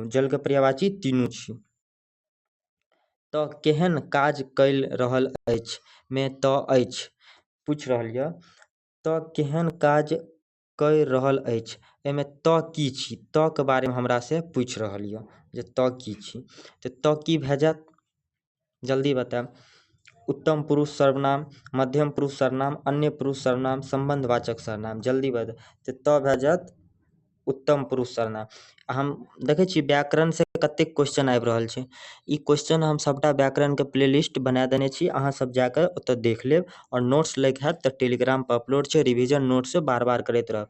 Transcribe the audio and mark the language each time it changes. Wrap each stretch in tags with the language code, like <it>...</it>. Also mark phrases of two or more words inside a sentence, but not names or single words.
<mai>जलके पर्यायवाची तीनू छी। तऽ केहन काज कऽ रहल अछि मे तऽ अछि पूछि रहल यऽ। तऽ केहन काज कऽ रहल अछि, एहिमे तऽ की छी? तऽ के बारेमे हमरासँ पूछि रहल यऽ जे तऽ की छी। तऽ की भऽ जायत? जल्दी बताएब। उत्तम पुरुष सर्वनाम, मध्यम पुरुष सर्वनाम, अन्य पुरुष सर्वनाम, संबंधवाचक सर्वनाम। जल्दी बताएब। तऽ भऽ जायत उत्तम पुरुष सर्वनाम। हम देखै छी व्याकरणसँ कतेक क्वेश्चन आबि रहल छै। ई क्वेश्चन हम सबटा व्याकरणके प्लेलिस्ट बना देने छी, अहाँसब जाकऽ ओतऽ देख लेब। और नोट्स लैके हैत तऽ टेलीग्रामपर अपलोड छै,</mai> <en>revision notes</en> <mai>बार बार करैत रहब।</mai>